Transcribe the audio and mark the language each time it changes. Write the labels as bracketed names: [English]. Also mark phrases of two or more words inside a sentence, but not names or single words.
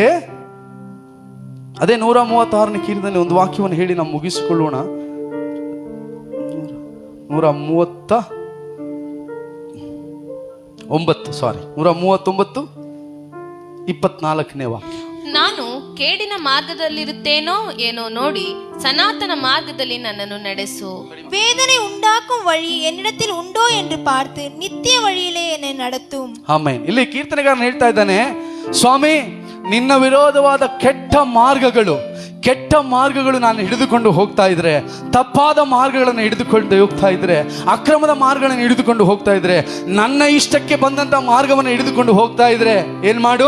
[Kannada] ಅದೇ 136ನೇ ಕೀರ್ತನೆಯಲ್ಲಿ ಒಂದು ವಾಕ್ಯವನ್ನು ಹೇಳಿ ನಾವು ಮುಗಿಸಿಕೊಳ್ಳೋಣ. 139 ವಾಕ್ಯ. ನಾನು ಕೇಡಿನ ಮಾರ್ಗದಲ್ಲಿರುತ್ತೇನೋ ಏನೋ ನೋಡಿ சனாதன மார்க்கದಲ್ಲಿ ನನ್ನನ್ನು ನಡೆಸು. [Tamil] வேதனை உண்டாக்கும் வழி என்னிடத்தில் உண்டோ என்று பார்த்து நித்திய வழியிலே என்னை நடத்தும். [Kannada] ಆಮೆನ್. ಇಲ್ಲಿ ಕೀರ್ತನೆಗಾರನು ಹೇಳ್ತಾ ಇದ್ದಾನೆ, ಸ್ವಾಮಿ ನಿನ್ನ ವಿರೋಧವಾದ ಕೆಟ್ಟ ಮಾರ್ಗಗಳು ನಾನು ಹಿಡಿದುಕೊಂಡು ಹೋಗ್ತಾ ಇದ್ರೆ, ತಪ್ಪಾದ ಮಾರ್ಗಗಳನ್ನು ಹಿಡಿದುಕೊಂಡು ಹೋಗ್ತಾ ಇದ್ರೆ, ಅಕ್ರಮದ ಮಾರ್ಗಗಳನ್ನು ಹಿಡಿದುಕೊಂಡು ಹೋಗ್ತಾ ಇದ್ರೆ, ನನ್ನ ಇಷ್ಟಕ್ಕೆ ಬಂದಂತ ಮಾರ್ಗವನ್ನು ಹಿಡಿದುಕೊಂಡು ಹೋಗ್ತಾ ಇದ್ರೆ ಏನ್ ಮಾಡು?